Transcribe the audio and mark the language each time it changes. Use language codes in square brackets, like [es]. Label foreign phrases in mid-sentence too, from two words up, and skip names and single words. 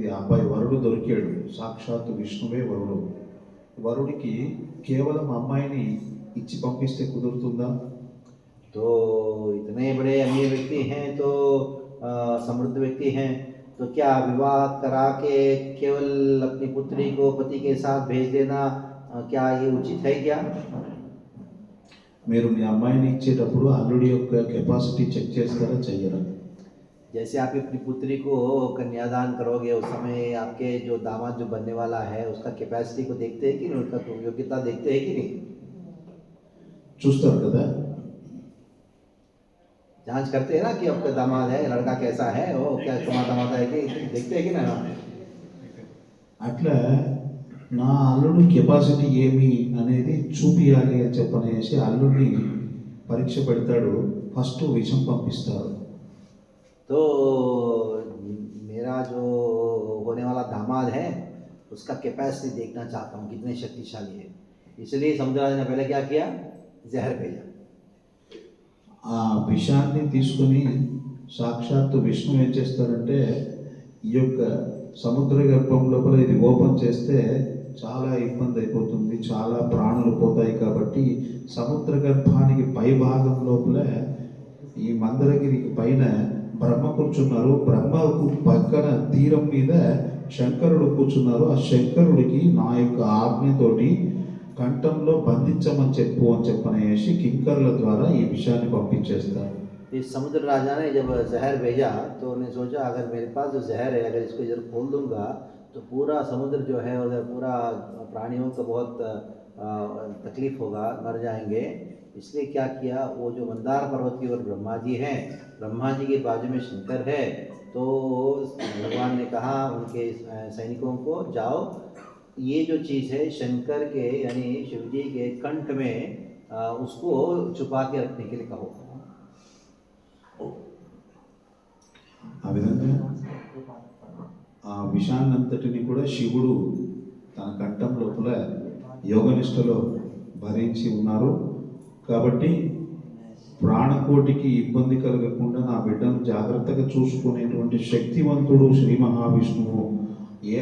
[te] ఆ అబ్బాయి వరుడు దొరికాడు, సాక్షాత్తు విష్ణువే వరుడు. వరుడికి కేవలం అమ్మాయిని ఇచ్చి పంపిస్తే కుదురుతుందా? [hi] तो इतने बड़े अमीर व्यक्ति हैं, तो समृद्ध व्यक्ति हैं, तो क्या विवाह करा के केवल अपनी पुत्री को पति के साथ भेज देना क्या ये उचित है क्या? [te] మీరు మీ అమ్మాయిని ఇచ్చేటప్పుడు అల్లుడి యొక్క [en] capacity check [te] చేస్తారా, చెయ్యరా? [hi] जैसे आप अपनी पुत्री को कन्यादान करोगे उस समय आपके जो दामाद जो बनने वाला है उसका कैपेसिटी को देखते हैं कि नहीं, उसका योग्यता देखते हैं कि नहीं? [te] చూస్తారు కదా. [hi] जांच करते हैं ना कि आपका दामाद है, लड़का कैसा है, वो क्या कमाता है कि देखते हैं कि ना? [te] అట్లా నా అల్లుడు కెపాసిటీ ఏమి అనేది చూపియాలి అని చెప్పనేసి అల్లుడిని పరీక్ష పెడతాడు. ఫస్ట్ విషం పంపిస్తారు. [hi] तो मेरा जो होने वाला दामाद है उसका कैपेसिटी देखना चाहता हूँ कितने शक्तिशाली है। इसलिए समुद्रराज ने पहले क्या किया, जहर भेजा। [te] ఆ విషాన్ని తీసుకొని సాక్షాత్తు విష్ణు ఏం చేస్తారంటే ఈ యొక్క సముద్ర గర్భం లోపల ఇది ఓపెన్ చేస్తే చాలా ఇబ్బంది అయిపోతుంది, చాలా ప్రాణులు పోతాయి. కాబట్టి సముద్ర గర్భానికి పై భాగం లోపల ఈ మందరగిరికి పైన బ్రహ్మ కూర్చున్నారు. బ్రహ్మకు పక్కన తీరం మీద శంకరుడు కూర్చున్నారు. ఆ శంకరుడికి నా యొక్క ఆజ్ఞతోటి కంఠంలో బంధించమని చెప్పనేసి కింకర్ల ద్వారా ఈ విషయాన్ని పంపించేస్తారు. [hi] इस समुद्र राजा ने जब जहर भेजा तो उन्हें सोचा अगर मेरे पास जो जहर है अगर इसको इधर खोल दूंगा तो पूरा समुद्र जो है उधर पूरा प्राणियों को बहुत तकलीफ होगा, मर जाएंगे। इसलिए क्या किया, वो जो मंदार पर्वत की ओर ब्रह्मा जी हैं, ब्रह्मा जी के बाजू में शंकर है, तो भगवान ने कहा उनके सैनिकों को जाओ ये जो चीज़ है शंकर के यानी शिव जी के कंठ में उसको छुपा के रखने के लिए कहो। [te] ఆ విధంగా ఆ విషాన్నంతటిని కూడా శివుడు తన కంఠం లోపల యోగనిష్టలో భరించి ఉన్నారు. కాబట్టి ప్రాణకోటికి ఇబ్బంది కలగకుండా నా బిడ్డను జాగ్రత్తగా చూసుకునేటువంటి శక్తివంతుడు శ్రీ మహావిష్ణువు ఏ